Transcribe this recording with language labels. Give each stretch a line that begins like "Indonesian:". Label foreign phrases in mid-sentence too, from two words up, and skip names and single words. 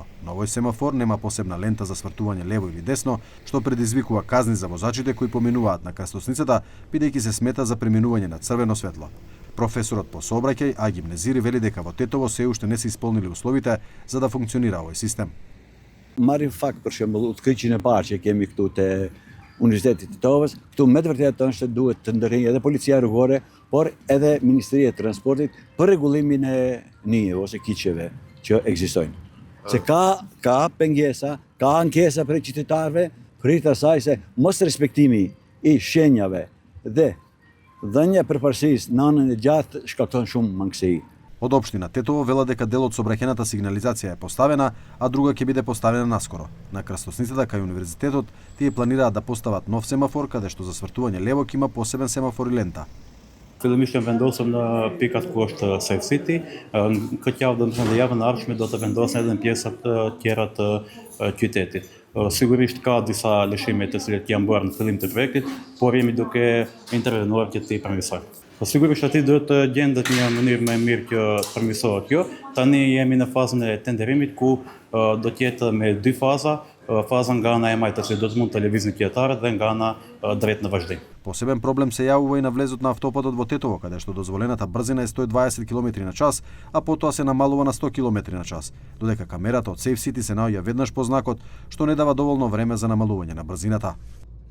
Macedonian: Но овој семафор нема посебна лента за свртување лево или десно, што предизвикува казни за возачите кои поминуваат на крстосницата, бидејќи се смета за преминување на црвено светло. Професорот по сообраќај Агим Незири вели дека во Тетово се уште не се исполнили условите за да функционира овој систем.
Albanian: Marrim fakt për shembull udhëheqjen e parë që kemi këtu te Universiteti i Tetovës, këtu me të vërtetë është duhet të ndërhinjë edhe policia rrugore, por edhe Ministria e Transportit për rregullimin e nijeve ose kiçeve që ekzistojnë. Se ka pengesa, ka ankesa për qytetarëve për të asaj se mos respektimi i shenjave dhe dhënia përparësisë në anën e gjatë shkakton shumë mangësi.
Macedonian: Од општина Тетово вела дека дел од сообраќајната сигнализација е поставена, а друга ќе биде поставена наскоро. На крстосницата кај универзитетот тие планираат да постават нов семафор каде што за свртување лево ќе има посебен семафор и лента.
Albanian: Fillimisht vendosëm në pikat ku është Safe City, këtë javë do të thënë javën e ardhshme do të vendosen edhe në pjesët tjera të qytetit. Sigurisht ka disa lëshime të cilat janë bërë në fillim të projektit, por jemi duke intervenuar që të përmirësojmë. Sigurisht aty duhet të gjendet një mënyrë më e mirë që të përmirësohet kjo. Tani jemi në fazën e tenderimit ku do të jetë me 2 faza, faza nga ana e majtë që do të mund të lëvizin qytetarët dhe nga ana drejt në vazhdim.
Macedonian: Посебен проблем се јавува и на влезот на автопатот во Тетово, каде што дозволената брзина е 120 км/ч, а потоа се намалува на 100 км/ч, додека камерата од Safe City се наоѓа веднаш по знакот, што не дава доволно време за намалување на брзината.